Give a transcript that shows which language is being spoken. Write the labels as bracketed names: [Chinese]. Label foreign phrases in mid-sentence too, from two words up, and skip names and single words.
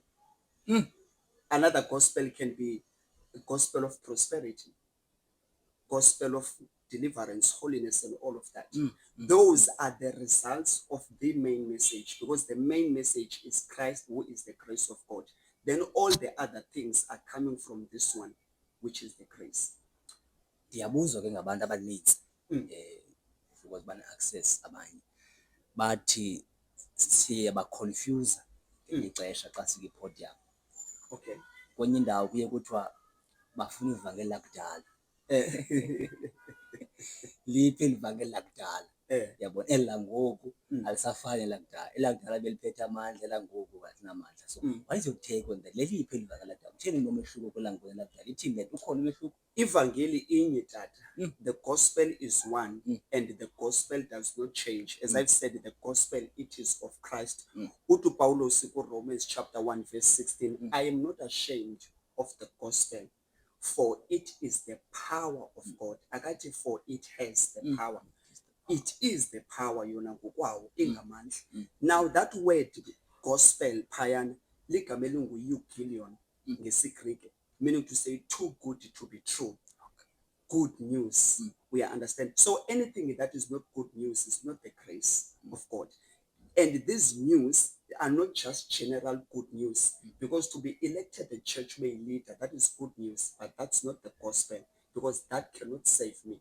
[English] Another gospel can be the gospel of prosperity. gospel of deliverance, holiness, and all of that. Those are the results of the main message, because the main message is Christ, who is the grace of God. Then all the other things are coming from this one, which is the grace. [Xhosa] Ndiyabuzwa ke ngabantu abaninzi because bane-access abanye bathi siyabaconfuse ngelinye ixesha xa sikwi-podium. Okay. Kwenye indawo kuye kuthiwa bafuna ivangeli lakudala. Liphi eli vangeli lakudala? Yabona, eli langoku alisafani elakudala. Elakudala beliphethe amandla, elangoku alinamandla. [English] So what is your take on that? [Xhosa] Leliphi eli vangeli lakudala? Kutheni nomehluko kwelangoku elakudala? Ithini le nto? Ukhona umehluko? Ivangeli inye tata. [English] The gospel is one, and the gospel does not change. As I've said, the gospel, it is of Christ. [Xhosa] Utu Paulos [English] Romans chapter 1 verse 16. I am not ashamed of the gospel, for it is the power of God. Akati for it has the power. It is the power [Xhosa] yona ngokwawo ingamandla. [English] Now that word gospel [Xhosa] phayana ligama elingu-euphilion ngesiGreek, [English] meaning to say too good to be true. Good news. We understand. So anything that is not good news is not the grace of God. And these news are not just general good news, because to be elected a church may leader, that is good news, but that's not the gospel, because that cannot save me.